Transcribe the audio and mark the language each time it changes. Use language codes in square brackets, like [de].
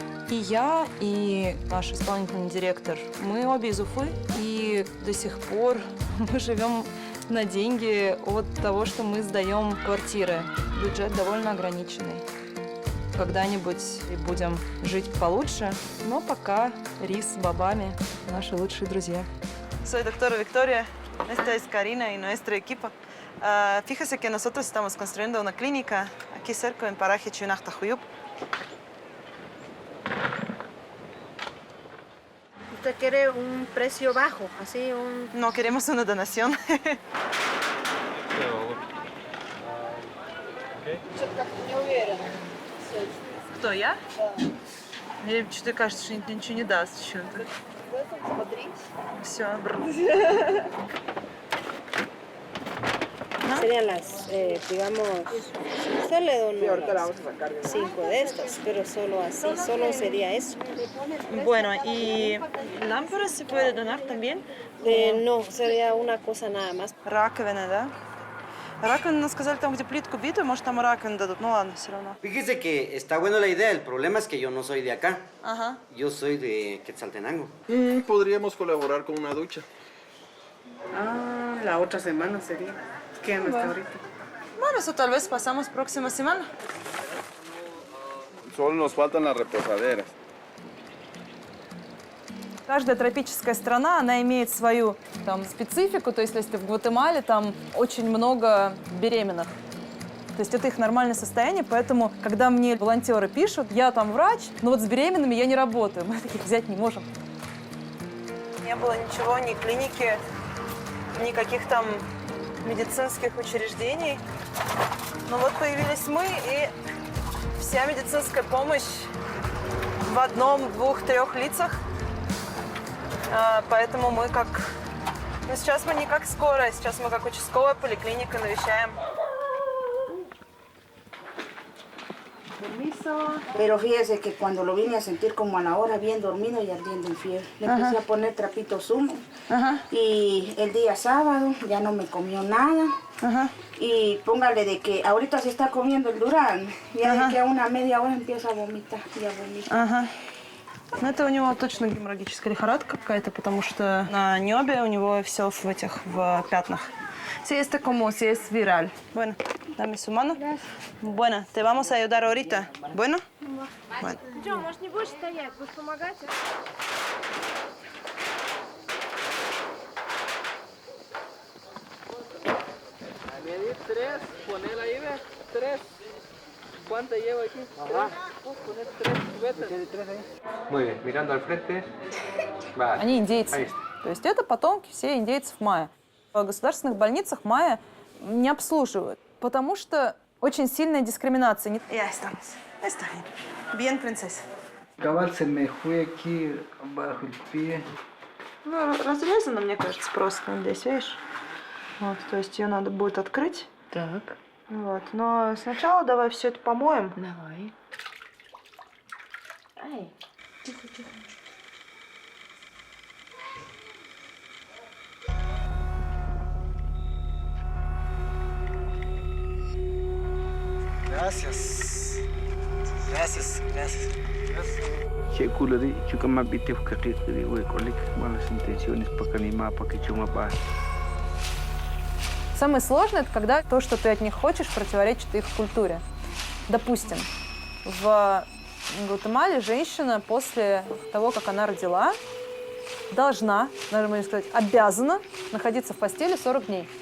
[ru] И я, и наш исполнительный директор, мы обе из Уфы, и до сих пор мы живем на деньги от того, что мы сдаем квартиры. Бюджет довольно ограниченный. Когда-нибудь будем жить получше, но пока рис с бобами – наши лучшие друзья. [es] Soy doctora Victoria, esta es Karina y nuestra equipo. Fíjese que nosotros estamos construyendo una clínica aquí cerca en paraje Chinachtajuyup. ¿Usted quiere un precio bajo? Así un... No, queremos una donación. [ru] Что-то как-то не уверена. Кто, я? Мне что-то кажется, что ничего не даст что-то. В этом смотри. Все. [es] Serían las, digamos, usted le donó las 5 de estas, pero solo así, solo sería eso. Bueno, ¿y lámparas se puede donar también? No, sería una cosa nada más. [ru] Раковина, да? Раковину сказали, там, где плитку битую, может, там и раковину дадут. Ну ладно, все равно. [es] Fíjese que está buena la idea, el problema es que yo no soy de acá. Ajá. Yo soy de Quetzaltenango. Podríamos colaborar con una ducha. Ah, la otra semana sería. quedan hasta ahorita? Bueno, eso tal vez pasamos próxima semana. Solo nos faltan las reposaderas. [ru] Каждая тропическая страна, она имеет свою там специфику. То есть, если ты в Гватемале, там очень много беременных. То есть это их нормальное состояние, поэтому, когда мне волонтеры пишут, я там врач, но вот с беременными я не работаю, мы таких взять не можем. Не было ничего, ни клиники, никаких там медицинских учреждений. Но вот появились мы, и вся медицинская помощь в одном, двух, трех лицах. Поэтому мы как... Ну, сейчас мы не как скорая, сейчас мы как участковая поликлиника навещаем. [es] Pero fíjese que cuando lo vine a sentir como a la hora, bien dormido y ardiendo en fiebre, le empecé a poner trapitos húmedos. Y el día sábado ya no me comió nada. Y póngale de que ahorita se está comiendo el durazno, ya de que a una media hora empieza a vomitar. Ya vomita. [ru] Ну, это у него точно геморрагическая лихорадка какая-то, потому что на небе у него все в пятнах. [es] Si este como si es viral. Bueno, dame su mano. Bueno, te vamos a ayudar ahorita. Bueno? Bueno. [ru] Джо, может, не будешь стоять? Будешь помогать? [es] Medir 3, poner ahí, ve, 3. ¿Cuánto llevo aquí? 3. Poner 3 cubetas. Muy bien, mirando al frente. [ru] Они индейцы. То есть это потомки все индейцев майя. В государственных больницах майя не обслуживают, потому что очень сильная дискриминация. [es] Ya estamos. Está bien. Bien, princesa. Cabal se me fue aquí bajo el pie. [ru] Ну, разрезано, мне кажется, просто здесь, видишь? Вот, то есть ее надо будет открыть. Так. Вот, но сначала давай все это помоем. Давай. Ай, тихо, тихо. [es] Gracias. Gracias, gracias. Checulari, chukama bite fukakikri, kolik, malas intenciones, пока не ма, пока чума ба. [ru] Самое сложное – это когда то, что ты от них хочешь, противоречит их культуре. Допустим, в Гватемале женщина после того, как она родила, должна, даже можно сказать, обязана находиться в постели 40 дней.